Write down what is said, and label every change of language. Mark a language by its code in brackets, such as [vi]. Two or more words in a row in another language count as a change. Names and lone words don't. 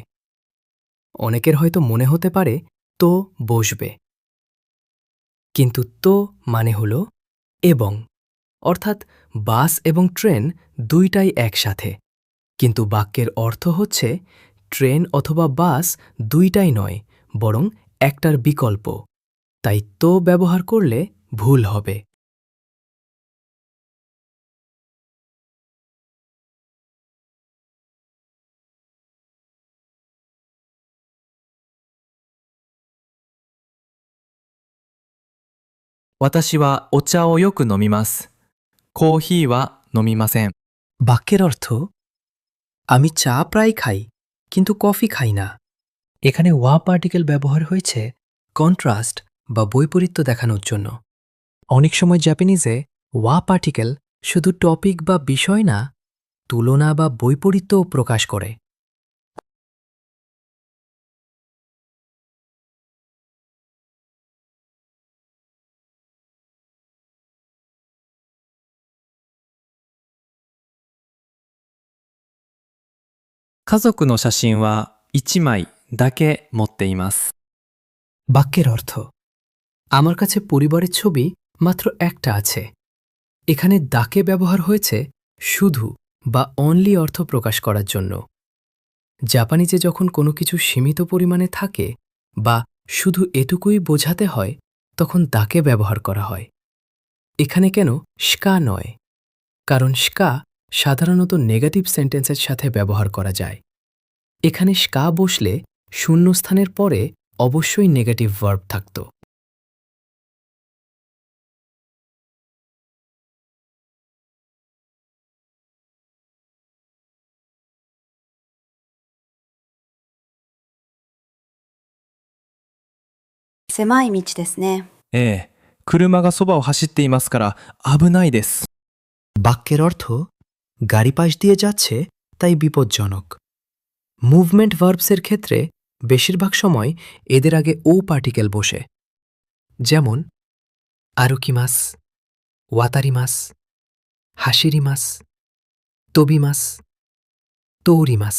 [bn] অনেকের হয়তো মনে হতে পারে তো বসবে, কিন্তু তো মানে হল এবং, অর্থাৎ বাস এবং ট্রেন দুইটাই একসাথে, কিন্তু বাক্যের অর্থ হচ্ছে ট্রেন অথবা বাস দুইটাই নয়, বরং একটার বিকল্প। তাই তো ব্যবহার করলে ভুল হবে। [ja] 私はお茶をよく飲みます。コーヒーは飲みません。 [bn] বাক্যের অর্থ: আমি চা প্রায় খাই, কিন্তু কফি খাই না। এখানে ওয়া পার্টিকেল ব্যবহার হয়েছে কন্ট্রাস্ট বা বৈপরীত্য দেখানোর জন্য। অনেক সময় জাপানিজে ওয়া পার্টিকেল শুধু টপিক বা বিষয় না, তুলনা বা বৈপরীত্যও প্রকাশ করে। [ja] 家族の写真は1枚だけ持っています。 [bn] বাক্যের অর্থ: আমার কাছে পরিবারের ছবি মাত্র একটা আছে। এখানে দাকে ব্যবহার হয়েছে শুধু বা অনলি অর্থ প্রকাশ করার জন্য। জাপানিজে যখন কোনো কিছু সীমিত পরিমাণে থাকে বা শুধু এটুকুই বোঝাতে হয়, তখন দাকে ব্যবহার করা হয়। এখানে কেন স্কা নয়? কারণ স্কা সাধারণত [en] negative sentence [bn] সাথে ব্যবহার করা যায়। এখানে স্কা বসলে শূন্যস্থানের পরে অবশ্যই [en] negative verb [bn] থাকত। [ja] 狭い道ですね。ええ、車がそばを走っていますから危ないです。 [bn] বাক্যের অর্থ: গাড়ি পাশ দিয়ে যাচ্ছে, তাই বিপজ্জনক। [en] movement verbs [bn] ক্ষেত্রে বেশিরভাগ সময় এদের আগে ও পার্টিকেল বসে, যেমন [ja] 歩きます、渡ります、走ります、飛びます、通ります.